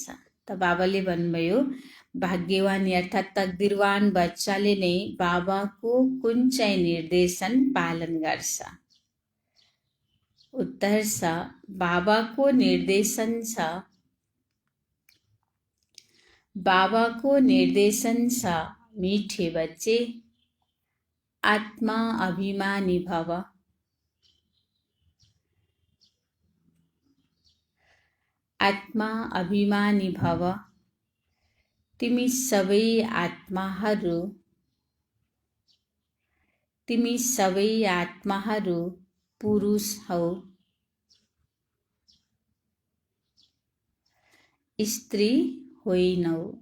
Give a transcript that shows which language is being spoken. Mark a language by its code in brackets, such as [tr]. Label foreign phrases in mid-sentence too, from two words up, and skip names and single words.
[ne] त बाबाले भन्नुभयो भाग्यवानी अर्थात् तकदिरवान बच्चाले नै बाबाको कुन चाहिँ निर्देशन पालन गर्छ। उत्तर छ बाबाको निर्देशन छ, बाबाको निर्देशन छ [hi] मीठे बच्चे [ne] आत्मा अभिमानी भव। आत्मा अभिमानी भव। तिमी सबै आत्माहरू, तिमी सबै आत्माहरू पुरुष हौ, स्त्री होइनौ।